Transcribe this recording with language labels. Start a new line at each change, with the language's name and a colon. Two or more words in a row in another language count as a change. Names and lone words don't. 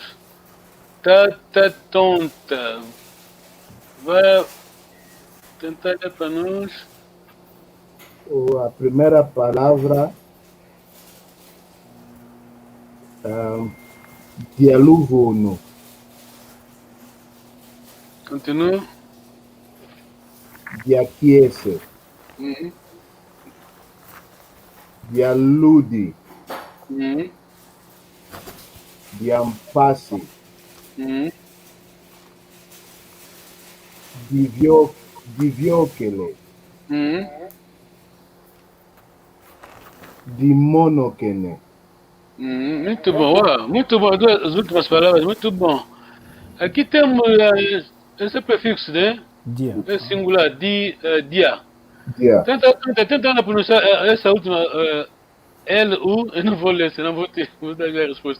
Portuguese: Tata tonta. Vai tentar ler para nós. A primeira palavra dialuvono. Continua.
Kongo: Diaquiese. Dialudi. Diampasi. Diviokele. Dimonokene.
Portuguese: Muito bom, muito bom. As últimas palavras, muito bom. Aqui temos esse prefixo, né?
Kongo: Dia.
Portuguese: É singular, dia.
Kongo: Dia.
Portuguese: Tenta pronunciar essa última L-U, eu não vou ler, senão vou dar a resposta.